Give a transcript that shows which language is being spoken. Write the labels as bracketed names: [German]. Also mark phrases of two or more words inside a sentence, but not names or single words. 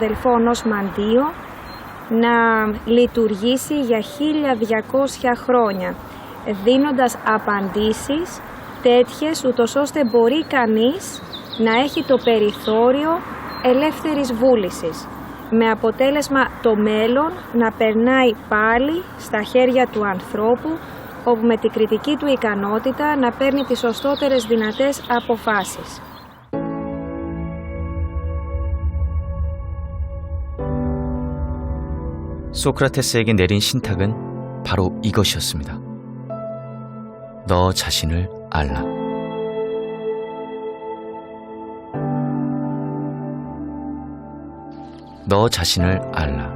[Greek] Δελφών ως μαντίο να λειτουργήσει για 1200 χρόνια, δίνοντας απαντήσεις τέτοιες ούτως ώστε μπορεί κανείς να έχει το περιθώριο ελεύθερης βούλησης, με αποτέλεσμα το μέλλον να περνάει πάλι στα χέρια του ανθρώπου, όπου με την κριτική του ικανότητα να παίρνει τις σωστότερες δυνατές αποφάσεις. [Korean] 소크라테스에게 내린 신탁은 바로 이것이었습니다. 너 자신을 알라. 너 자신을 알라.